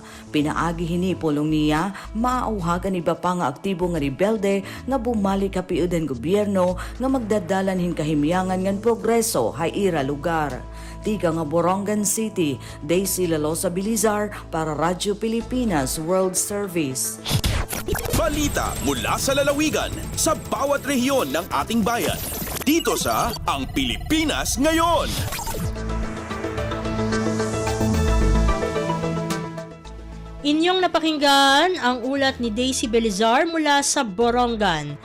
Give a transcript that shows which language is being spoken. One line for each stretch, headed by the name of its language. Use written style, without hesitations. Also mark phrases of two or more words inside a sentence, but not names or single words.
Waray: Pinaagi hini pulong niya maauhagan iba pa nga aktibo nga rebelde nga bumalik kapiudan gobyerno nga magdadalan hin kahimyangan ngan progreso hay ira lugar. Tiga nga Borongan City, Daisy Lalosa Bilizar para Radyo Pilipinas World Service.
Filipino: Balita mula sa lalawigan sa bawat rehiyon ng ating bayan. Dito sa Ang Pilipinas Ngayon. Inyong napakinggan ang ulat ni Daisy Belizar mula sa Borongan.